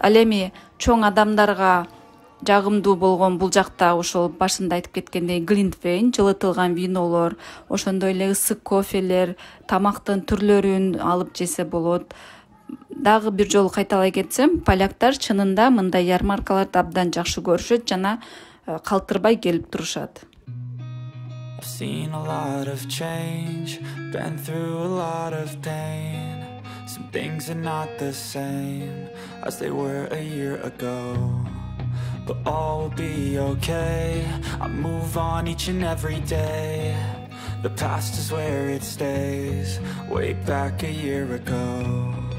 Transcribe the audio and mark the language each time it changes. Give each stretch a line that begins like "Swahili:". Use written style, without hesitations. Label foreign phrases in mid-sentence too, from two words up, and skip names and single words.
Kyrgyz: Ал эми чоң адамдарга жагымдуу болгон бул жакта ошол башында айтып кеткендей глинтвейн, жылытылган винолор, ошондой эле ысык кофелер, тамактын түрлөрүн алып жесе болот. Дагы бир жолу кайталай кетсем, поляктар чынында мындай ярмаркаларды абдан жакшы көрүшөт жана калтырбай келип турушат.
English: I've seen a lot of change, been through a lot of pain. Some things are not the same as they were a year ago, but all will be okay. I move on each and every day. The past is where it stays, way back a year ago.